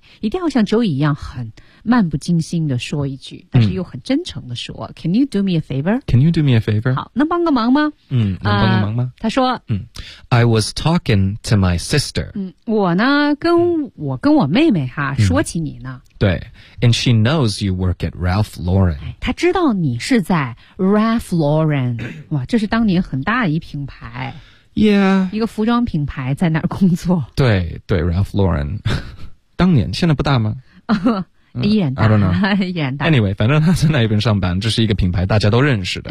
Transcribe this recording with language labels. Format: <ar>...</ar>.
<zh>一定要像 Joey 一样很漫不经心的说一句，但是又很真诚的说、</zh> <en>Can you do me a favor? Can you do me a favor?</en> <zh>好，能帮个忙吗？能帮个忙吗？他说、</zh> <en>I was talking to my sister.</en> <zh>我呢跟我妹妹哈、说起你呢。</zh> <en>对， And she knows you work at Ralph Lauren.</en> <zh>她知道你是在 Ralph Lauren. 哇，这是当年很大的一品牌。</zh> <en>Yeah.</en> <zh>一个服装品牌在那儿工作。对对， Ralph Lauren. 当年，现在不大吗？依然大，依然大。 Anyway, 反正他在那一边上班，这是一个品牌，大家都认识的。</zh>